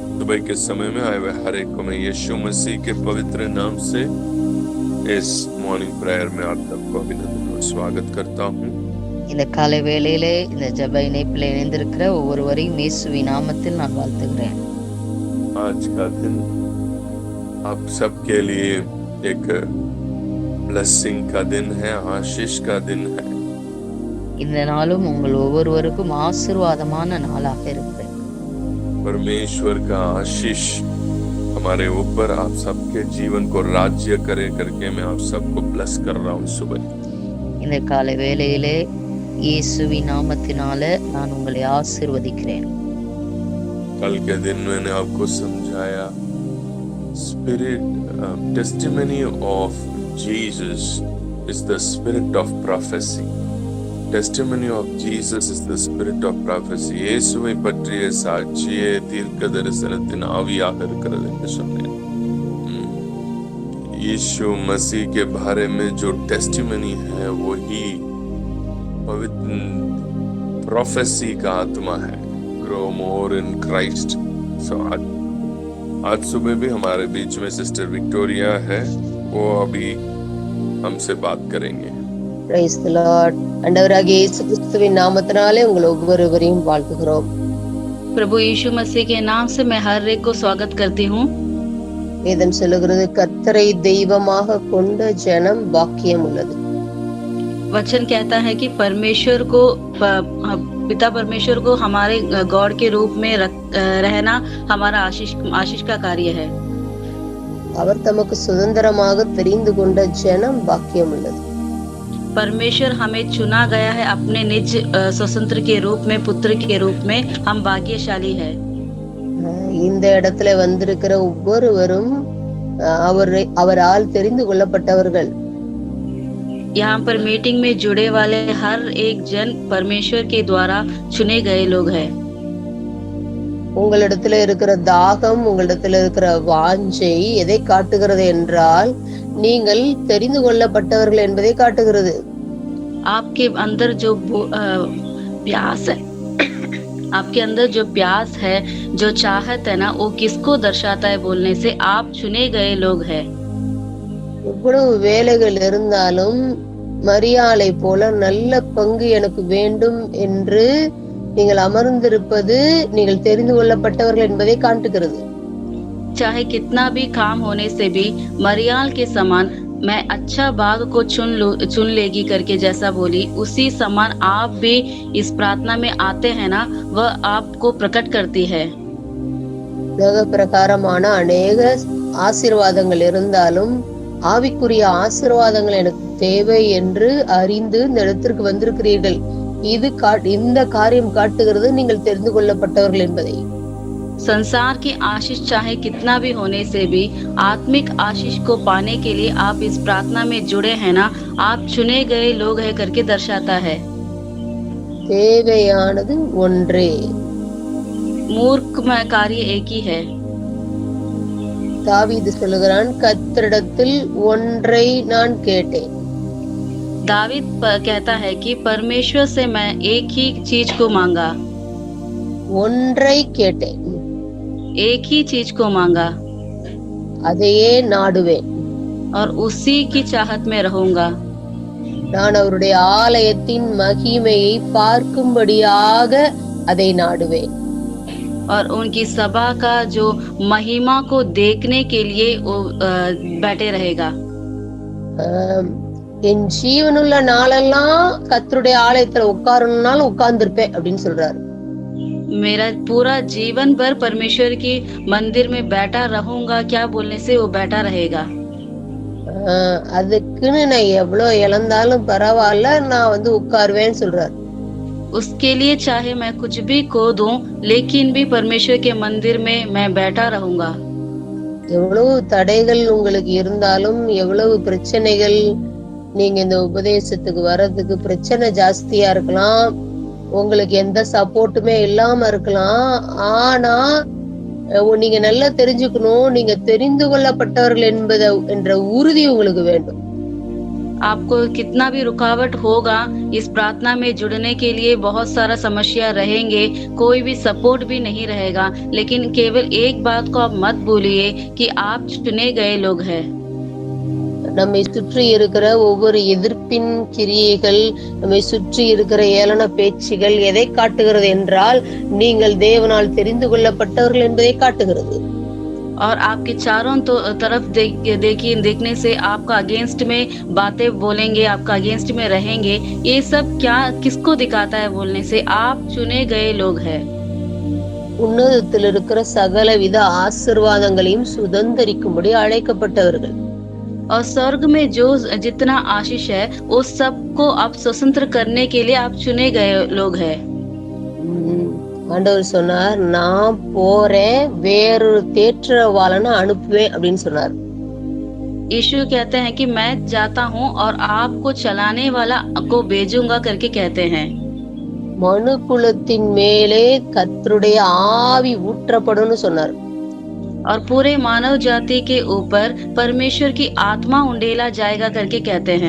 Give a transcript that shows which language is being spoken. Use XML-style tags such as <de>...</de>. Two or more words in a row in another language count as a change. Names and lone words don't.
<hi>सुबह के समय में आए हुए हर एक को मैं यीशु मसीह के पवित्र नाम से इस</hi> <en>morning prayer</en> <hi>में आप सबको अभिनंदन और स्वागत करता हूँ।</hi> <ta>இந்த காலை வேளையிலே இந்த ஜெப இணைப்பில் இணைந்திருக்கிற ஒவ்வொருவரையும் இயேசுவின் நாமத்தில் நான் வாழ்த்துகிறேன்.</ta> <hi>आज का दिन आप सबके लिए एक ब्लेसिंग का दिन है, आशीष का दिन है।</hi> <ta>இந்த நாளும் உங்கள் ஒவ்வொருவருக்கும் ஆசீர்வாதமான நாளாக இருக்கிறது.</ta> <hi>परमेश्वर का आशीष हमारे ऊपर आप सबके जीवन को राज्य करे करके मैं आप सबको ब्लेस कर रहा हूँ सुबह।</hi> <ta>இந்த காலை வேளையிலே இயேசுவின் நாமத்தினால நான் உங்களை ஆசீர்வதிக்கிறேன்.</ta> <hi>कल के दिन मैंने आपको समझाया</hi> <en>spirit testimony of Jesus is the spirit of prophecy. testimony of Jesus is the spirit of prophecy.</en> <ta>இயேசுவை பற்றிய சாட்சியே தீர்க்க தரிசனத்தின் ஆவியாக இருக்கிறது என்று சொன்னேன்।</ta> <hi>यीशु मसीह के बारे में जो टेस्टिमनी है वही पवित्र प्रोफेसी का आत्मा है।</hi> <en>grow more in Christ.</en> <hi>सो आज सुबह भी हमारे बीच में सिस्टर विक्टोरिया है, वो अभी हमसे बात करेंगे।</hi> <en>Praise the Lord.</en> <ta>ஆண்டவராகிய இயேசு கிறிஸ்துவின் நாமத்தினாலே உங்கள் ஒவ்வொருவரையும் வாழ்த்துகிறோம்.</ta> <hi>प्रभु यीशु मसीह के नाम से मैं हर एक को स्वागत करती हूँ।</hi> <ta>வேதம் சொல்லுகிறது கர்த்தரை தெய்வமாக கொண்ட ஜனம் பாக்கியம் உள்ளது.</ta> <hi>वचन कहता है कि परमेश्वर को पिता परमेश्वर को हमारे गॉड के रूप में रहना हमारा आशीष का कार्य है।</hi> <ta>அவர் தமக்கு சுதந்திரமாக தெரிந்து கொண்ட ஜனம் பாக்கியம் உள்ளது.</ta> <hi>परमेश्वर हमें चुना गया है अपने निज स्वतंत्र के रूप में, पुत्र के रूप में हम भाग्यशाली है।</hi> <ta>இந்த இடத்துல வந்திருக்கிற ஒவ்வொருவரும் அவரால் தெரிந்து கொள்ளப்பட்டவர்கள்।</ta> <hi>यहाँ पर मीटिंग में जुड़े वाले हर एक जन परमेश्वर के द्वारा चुने गए लोग हैं।</hi> <ta>உங்களிடத்துல இருக்கிற தாகம், உங்களிடத்துல இருக்கிற வாஞ்சை எதை காட்டுகிறது என்றால் நீங்கள் தெரிந்து கொள்ளப்பட்டவர்கள் என்பதை காட்டுகிறது।</ta> <hi>आपके अंदर जो प्यास है, आपके अंदर जो प्यास है, जो चाहत है ना, वो किसको दर्शाता है बोलने से आप चुने गए लोग हैं।</hi> <ta>எவ்வளவு வேலைகள் இருந்தாலும் மரியாளை போல நல்ல பங்கு எனக்கு வேண்டும் என்று நீங்கள் அமர்ந்திருப்பது நீங்கள் தெரிந்து கொள்ளப்பட்டவர்கள் என்பதை காட்டுகிறது।</ta> <hi>चाहे कितना भी काम होने से भी मरियाल के समान मैं अच्छा भाग को चुन लेगी करके जैसा बोली, उसी समान आप भी इस प्रार्थना में आते हैं ना, वह आपको प्रकट करती है।</hi> <ta>உலக பிரகாரமான அநேக ஆசீர்வாதங்கள் இருந்தாலும் ஆவிக்குரிய ஆசீர்வாதங்கள் எனக்கு தேவை என்று அறிந்து இந்த இடத்திற்கு வந்திருக்கிறீர்கள்। இந்த காரியம் காட்டுகிறது நீங்கள் தெரிந்து கொள்ளப்பட்டவர்கள் என்பதை।</ta> <hi>संसार की आशीष चाहे कितना भी होने से भी आत्मिक आशीष को पाने के लिए आप इस प्रार्थना में जुड़े हैं ना, आप चुने गए लोग हैं करके दर्शाता है।</hi> <ta>தேவையானது ஒன்றே,</ta> <hi>मूर्ख कार्य एक ही है।</hi> <ta>தாவீது சொல்லுகிறான், கர்த்தரிடத்தில் ஒன்றை நான் கேட்டேன்।</ta> <hi>दावीद कहता है कि परमेश्वर से मैं एक ही चीज को मांगा।</hi> <ta>ஒன்றை கேட்டேன்,</ta> <hi>एक ही चीज को मांगा,</hi> <ta>அதையே நாடுவேன்,</ta> <hi>और उसी की चाहत में रहूंगा।</hi> <ta>நான் அவருடைய ஆலயத்தின் மகிமையை பார்க்கும்படியாக அதை நாடுவேன்,</ta> <hi>और उनकी सभा का जो महिमा को देखने के लिए वो बैठे रहेगा।</hi> <ta>என் ஜீவனுள்ள நாளெல்லாம் கர்த்தருடைய ஆலயத்துல உட்காரணும்னாலும் உட்கார்ந்துருப்பேன் அப்படின்னு சொல்றாரு।</ta> <hi>मेरा पूरा जीवन भर परमेश्वर की मंदिर में बैठा रहूंगा क्या बोलने से वो बैठा रहेगा।</hi> <ta>அதுக்குன்னு நான் எவ்வளவு இழந்தாலும் பரவாயில்ல, நான் உட்காருவேன்னு சொல்றாரு।</ta> <hi>उसके लिए चाहे मैं कुछ भी खो दूं, लेकिन भी परमेश्वर के मंदिर में मैं बैठा रहूंगा।</hi> <ta>எவ்வளவு தடைகள் உங்களுக்கு இருந்தாலும், எவ்வளவு பிரச்சனைகள், நீங்க இந்த உபதேசத்துக்கு வர்றதுக்கு பிரச்சனை ஜாஸ்தியா இருக்கலாம், உங்களுக்கு எந்த சப்போர்ட்டுமே இல்லாம இருக்கலாம், ஆனா நீங்க நல்லா தெரிஞ்சுக்கணும், நீங்க தெரிந்து கொள்ளப்பட்டவர்கள் என்ற உறுதி உங்களுக்கு வேண்டும்।</ta> <hi>आपको कितना भी रुकावट होगा इस प्रार्थना में जुड़ने के लिए, बहुत सारा समस्या रहेंगे, कोई भी सपोर्ट भी नहीं रहेगा, लेकिन केवल एक बात को आप मत भूलिए कि आप चुने गए लोग हैं।</hi> <ta>நம்மை சுற்றி இருக்கிற ஒவ்வொரு எதிர்ப்பின் கிரியைகள், நம்மை சுற்றி இருக்கிற ஏளன பேச்சுகள் எதை காட்டுகிறது என்றால் நீங்கள் தேவனால் தெரிந்து கொள்ளப்பட்டவர்கள் என்பதை காட்டுகிறது.</ta> <hi>और आपके चारों तरफ देखने से आपका अगेंस्ट में बातें बोलेंगे, आपका अगेंस्ट में रहेंगे, ये सब क्या किसको दिखाता है? बोलने से आप चुने गए लोग हैं।</hi> <ta>உன்னதத்தில் இருக்கிற சகலவித ஆசீர்வாதங்களையும் சுதந்தரிக்கும்படி அழைக்கப்பட்டவர்கள்.</ta> <hi>और स्वर्ग में जो जितना आशीष है उस सबको आप स्वतंत्र करने के लिए आप चुने गए लोग हैं।</hi> <ta>ஆண்டவர் சொன்னார், நான் போறேன், வேறொரு தேற்றவாளனை அனுப்புவேன் அப்படின்னு சொன்னார்.</ta> <hi>यीशु कहते हैं कि मैं जाता हूँ और आपको चलाने वाला को भेजूंगा करके कहते हैं।</hi> <ta>மனு குலத்தின் மேலே கர்த்தருடைய ஆவி ஊற்றப்படும்னு சொன்னார்.</ta> <hi>और पूरे मानव जाति के ऊपर परमेश्वर की आत्मा उंडेला जाएगा करके कहते हैं।</hi>